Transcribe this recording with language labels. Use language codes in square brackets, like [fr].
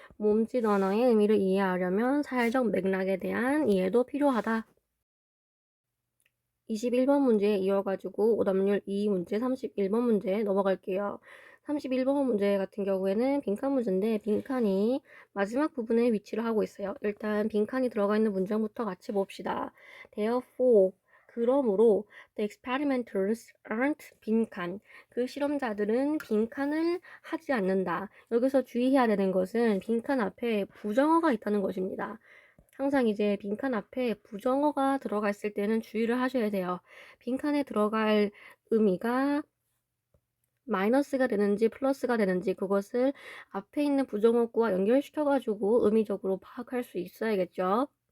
[ko] 몸짓 언어의 의미를 이해하려면 사회적 맥락에 대한 이해도 필요하다. 21번 문제 이어가지고 오답률 2 문제 31번 문제 넘어갈게요. 31번 문제 같은 경우에는 빈칸 문제인데 빈칸이 마지막 부분에 위치를 하고 있어요. 일단 빈칸이 들어가 있는 문장부터 같이 봅시다. [en] Therefore, [ko] 그러므로 [en] the experimenters aren't [ko] 빈칸. 그 실험자들은 빈칸을 하지 않는다. 여기서 주의해야 되는 것은 빈칸 앞에 부정어가 있다는 것입니다. 항상 이제 빈칸 앞에 부정어가 들어가 있을 때는 주의를 하셔야 돼요. 빈칸에 들어갈 의미가 마이너스가 되는지 플러스가 되는지 그것을 앞에 있는 부정어구와 연결시켜가지고 의미적으로 파악할 수 있어야겠죠.